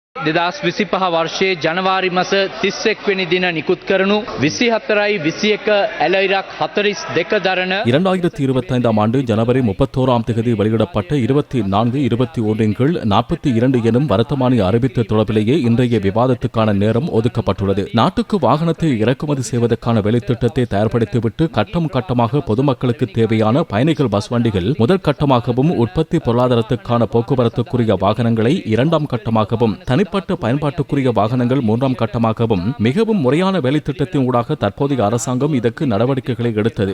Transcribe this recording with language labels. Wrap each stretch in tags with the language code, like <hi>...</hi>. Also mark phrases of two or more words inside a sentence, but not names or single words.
<si>2025 වර්ෂයේ ජනවාරි මාස 31 වෙනි දින නිකුත් කරනු 24යි 21 ඇලයිරක් 42 දරන</si> <ta>2025ஆம் ஆண்டு ஜனவரி 31ஆம் தேதி வெளியிடப்பட்ட 24, 21 இன் கீழ் 42 எனும் வர்த்தமானி அறிவித்த தொடர்பிலேயே இன்றைய விவாதத்துக்கான நேரம் ஒதுக்கப்பட்டுள்ளது. நாட்டுக்கு வாகனத்தை இறக்குமதி செய்வதற்கான வேலைத்திட்டத்தை தயார்படுத்திவிட்டு கட்டம் கட்டமாக பொதுமக்களுக்கு தேவையான பயணிகள் பஸ் வண்டிகள் முதல் கட்டமாகவும் உற்பத்தி பொருளாதாரத்துக்கான போக்குவரத்துக்குரிய வாகனங்களை இரண்டாம் கட்டமாகவும் தனிப்பட்ட பயன்பாட்டுக்குரிய வாகனங்கள் மூன்றாம் கட்டமாகவும் மிகவும் முறையான வேலைத்திட்டத்தின் ஊடாக தற்போதைய அரசாங்கம் இதற்கு நடவடிக்கைகளை எடுத்தது.</ta>